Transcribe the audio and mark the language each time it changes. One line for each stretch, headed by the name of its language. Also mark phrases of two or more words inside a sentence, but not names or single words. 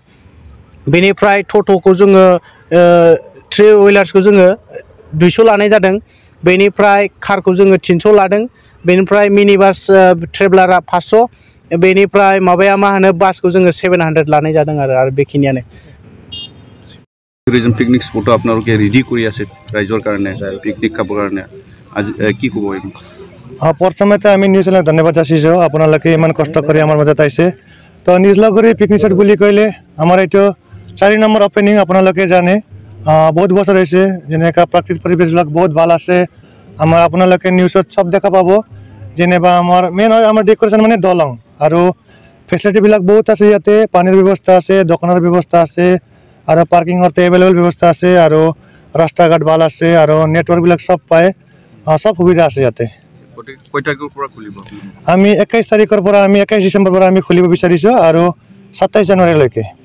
Bodo: बेनिफ्राय टट'खौ जोङो 3 हुइलार्सखौ जोङो 200 लानाय जादों। बेनिफ्राय कारखौ जोङो 300 लादों। बेनिफ्राय मिनि बास ट्रेभेलारा 500। बेनिफ्राय बासखौ जोङो 700 लानाय जादों आरो बेखिनियानो।
Assamese: টুৰিজম পিকনিক স্পটো আপোনালোকে ৰেডি কৰি আছে ৰাইজৰ কাৰণে পিকনিক খাবৰ কাৰণে আজি কি ক'ব এইটো প্ৰথমতে আমি নিউজ চেনেলক ধন্যবাদ যাচিছোঁ আপোনালোকে ইমান কষ্ট কৰি আমাৰ মাজত আহিছে তো নিজলাগুৰি পিকনিক স্পট বুলি ক'লে আমাৰ এইটো 4 নম্বৰ অপেনিং আপোনালোকে জানে বহুত বছৰ হৈছে যেনেকৈ প্ৰাকৃতিক পৰিৱেশবিলাক বহুত ভাল আছে আমাৰ আপোনালোকে নিউজত চব দেখা পাব যেনেবা আমাৰ মেইন হয় আমাৰ ডেকৰেশ্যন মানে দলং আৰু ফেচিলিটিবিলাক বহুত আছে ইয়াতে পানীৰ ব্যৱস্থা আছে দোকানৰ ব্যৱস্থা আছে আৰু পাৰ্কিঙৰ এভেইলেবল ব্যৱস্থা আছে আৰু ৰাস্তা ঘাট ভাল আছে আৰু নেটৱৰ্কবিলাক চব পায় সব সুবিধা আছে ইয়াতে আমি 21 তাৰিখৰ পৰা আমি 21 ডিচেম্বৰ পৰা আমি খুলিব বিচাৰিছোঁ আৰু 27 জানুৱাৰীলৈকে